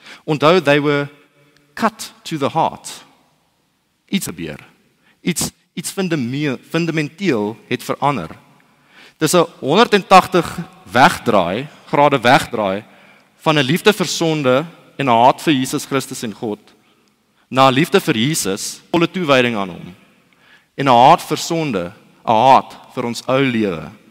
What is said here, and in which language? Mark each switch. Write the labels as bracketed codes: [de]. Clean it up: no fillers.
[af] Onthou, [en] they were cut to the heart. [af] Iets gebeur. Iets fundamenteel het verander. Dis 'n 180 grade wegdraai van 'n liefde vir sonde en 'n haat vir Jesus Christus en God na 'n liefde vir Jesus, volle toewyding aan hom. en 'n haat vir sonde, 'n haat vir ons ou lewe.